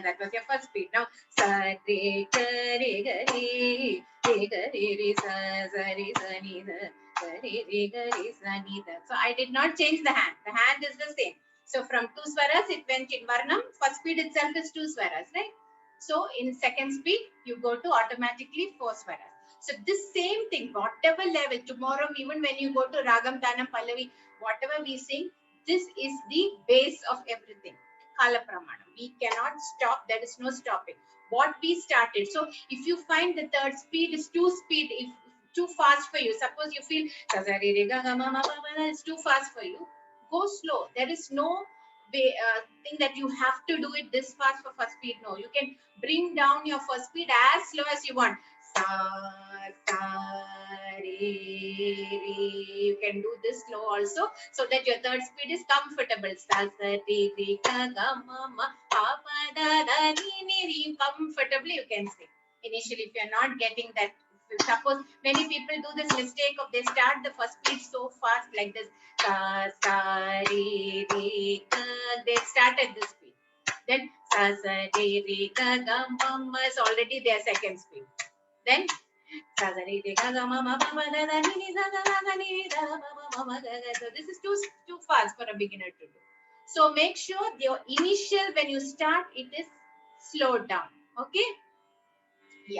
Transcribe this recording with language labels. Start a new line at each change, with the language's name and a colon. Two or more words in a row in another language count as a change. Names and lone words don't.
English: That was your first speed. Now sa re ga re sa re sa ni da re ga re sa ni da. So I did not change the hand. The hand is the same. So from 2 swaras, it went in Varnam. First speed itself is 2 swaras, right? So in second speed, you go to automatically 4 swaras. So this same thing, whatever level, tomorrow even when you go to Ragam, Tanam, Pallavi, whatever we sing, this is the base of everything. Kala Pramanam. We cannot stop. There is no stopping. What we started. So if you find the third speed is too fast for you, suppose you feel it's too fast for you, go slow. There is no way, thing that you have to do it this fast for first speed. No, you can bring down your first speed as slow as you want. Sa, sa, re, re. You can do this slow also, so that your third speed is comfortable. Sa, sa, re, re, ga, ga, ma, ma, pa, pa, da, da, ni, ni, re. Comfortably you can sing. Initially, if you are not getting that, suppose many people do this mistake of they start the first speed so fast like this. Sa, sa, re, re, ga. They start at this speed. Then sa, sa, re, re, ga, ga, ma, ma is already their second speed. Then so this is too fast for a beginner to do. So make sure your initial, when you start, it is slowed down. Okay? Yeah.